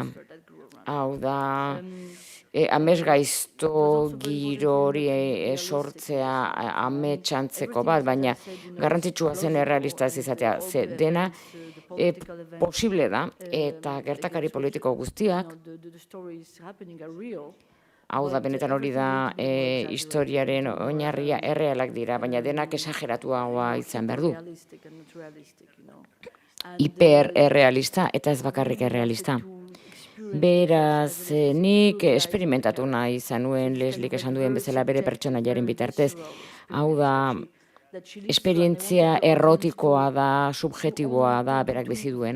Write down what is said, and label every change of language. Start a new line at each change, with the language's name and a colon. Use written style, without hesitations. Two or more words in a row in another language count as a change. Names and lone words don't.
Basque: Hau da, amets gaizto giro hori sortzea ametsantzeko bat, baina garrantzitsua zen errealista ez izatea, ze dena
English: political events.
Basque: Posible da, eta gertakari politiko guztiak,
English: The stories happening are real.
Basque: hau da, benetan hori da historiaren oinarria errealak dira, baina denak esageratuagoa izan behar du.
English: Realistic and not realistic, you know.
Basque: Hiper-errealista eta ez bakarrik errealista. Beraz, nik esperimentatu nahi izan nuen Leslik esan duen bezala bere pertsonaiaren bitartez. Hau da, esperientzia errotikoa da, subjetiboa da, berak bizi duena.